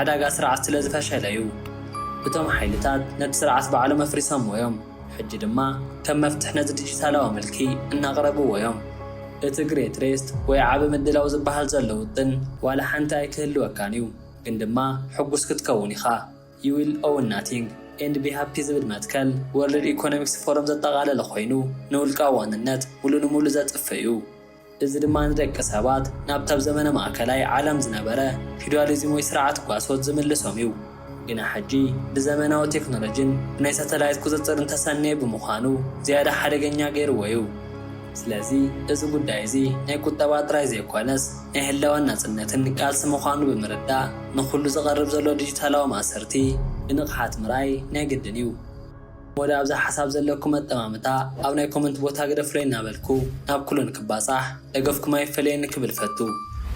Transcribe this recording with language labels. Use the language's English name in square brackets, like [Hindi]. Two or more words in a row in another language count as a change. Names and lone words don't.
[Tigrinya] ዕዳጋ ስርዓት ስለ ዝፈሸለ እዩ እቶም ሓይልታት ነቲ ስርዓት ባዕሎም ኣፍሪሶምዎ እዮም ሕጂ ድማ ከም መፍትሕ ነዚ ዲጂታላዊ መልኪ እናቕረብዎ እዮም እቲ ግሬት ሬስት ወይ ዓብ ምድላው ዝበሃል ዘሎ ውጥን ዋላ ሓንቲ ኣይክህልወካን እዩ ግን ድማ ሕጉስ ክትከውን ኢኻ [English] you will own nothing and be happy [Tigrinya] ዝብል መትከል ወርልድ ኢኮኖሚክስ ፎረም ዘጠቓለለ ኮይኑ ንውልቃዊ ዋንነት ሙሉ ንሙሉ ዘጥፍእ እዩ እዚ ድማ ንደቂ ሰባት ናብታብ ዘመነ ማእከላይ ዓለም ዝነበረ ፊውዳሊዝም ወይ ስርዓት ጓሶት ዝምልሶም እዩ ግና ሕጂ ብዘመናዊ ቴክኖሎጂን ብናይ ሳተላይት ቁፅፅር እንተሰነየ ብምዃኑ ዝያዳ ሓደገኛ ገይርዎ እዩ ስለዚ እዚ ጉዳይ እዚ ናይ ቁጠባ ጥራይ ዘይኮነስ ናይ ህላወን ናጽነትን ቃልሲ ምዃኑ ብምርዳእ ንኹሉ ዝቐርብ ዘሎ ዲጂታላዊ ማእሰርቲ ብንቕሓት ምርኣይ ናይ ግድን እዩ ወደ ኣብዛ ሓሳብ ዘለኩም ኣጠማምታ ኣብ ናይ ኮመንት ቦታ ገደፍለይ እናበልኩ ናብ ኩሉን ክባጻሕ ደገፍኩም ኣይፈለየኒ ክብል ፈቱ